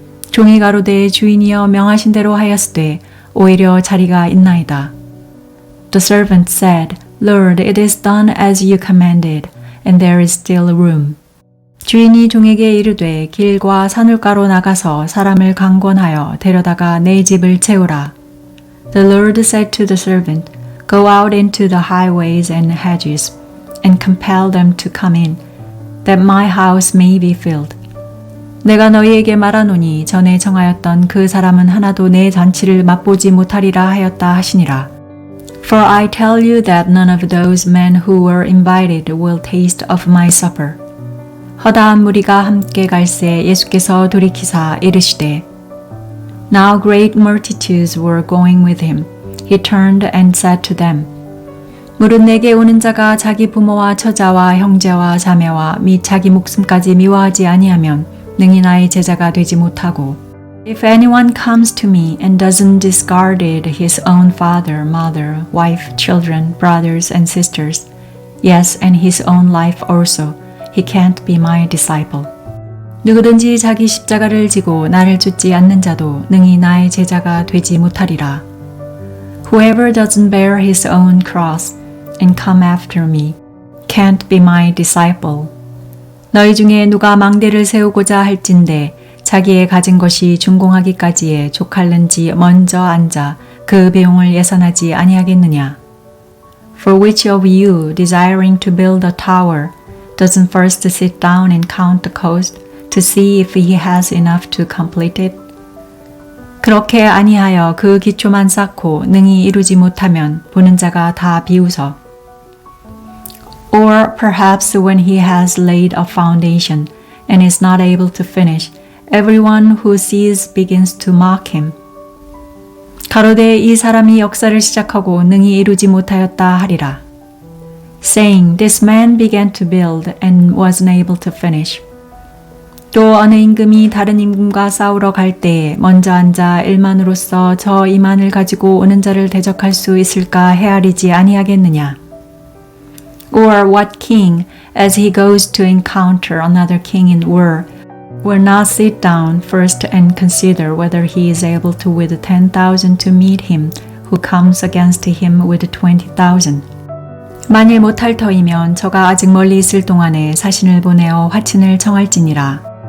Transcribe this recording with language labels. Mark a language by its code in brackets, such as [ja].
[ko] 종이 가로되 주인이여 명하신 대로 하였으되 오히려 자리가 있나이다. [en] The servant said, Lord, it is done as you commanded, and there is still room. [ko] 주인이 종에게 이르되 길과 산울가로 나가서 사람을 강권하여 데려다가 내 집을 채우라. [en] The Lord said to the servant, Go out into the highways and hedges, and compel them to come in, that my house may be filled. [ko] 내가 너희에게 말하노니 전에 정하였던 그 사람은 하나도 내 잔치를 맛보지 못하리라 하였다 하시니라. [en] For I tell you that none of those men who were invited will taste of my supper. [ko] 허다한 무리가 함께 갈새 예수께서 돌이키사 이르시되 [en] Now great multitudes were going with him. He turned and said to them, [ko] 무릇 내게 오는 자가 자기 부모와 처자와 형제와 자매와 및 자기 목숨까지 미워하지 아니하면 능히 나의 제자가 되지 못하고 [en] If anyone comes to me and doesn't discard his own father, mother, wife, children, brothers and sisters, yes, and his own life also, he can't be my disciple. [ko] 누구든지 자기 십자가를 지고 나를 쫓지 않는 자도 능히 나의 제자가 되지 못하리라. [en] Whoever doesn't bear his own cross and come after me can't be my disciple. [ko] 너희 중에 누가 망대를 세우고자 할진대 자기의 가진 것이 준공하기까지에 족할는지 먼저 앉아 그 배용을 예산하지 아니하겠느냐. [en] For which of you, desiring to build a tower, doesn't first sit down and count the cost to see if he has enough to complete it? [ko] 그렇게 아니하여 그 기초만 쌓고 능히 이루지 못하면 보는 자가 다 비웃어. [en] Or perhaps when he has laid a foundation and is not able to finish, everyone who sees begins to mock him. [ko] 가로되 이 사람이 역사를 시작하고 능히 이루지 못하였다 하리라. [en] Saying, this man began to build and wasn't able to finish. [ko] 또 어느 임금이 다른 임금과 싸우러 갈 때에 먼저 앉아 일만으로서 저 이만을 가지고 오는 자를 대적할 수 있을까 헤아리지 아니하겠느냐. [en] Or what king, as he goes to encounter another king in war, will not sit down first and consider whether he is able to with 10,000 to meet him who comes against him with 20,000. [ko] 만일 못할 터이면 저가 아직 멀리 있을 동안에 사신을 보내어 화친을 청할지니라.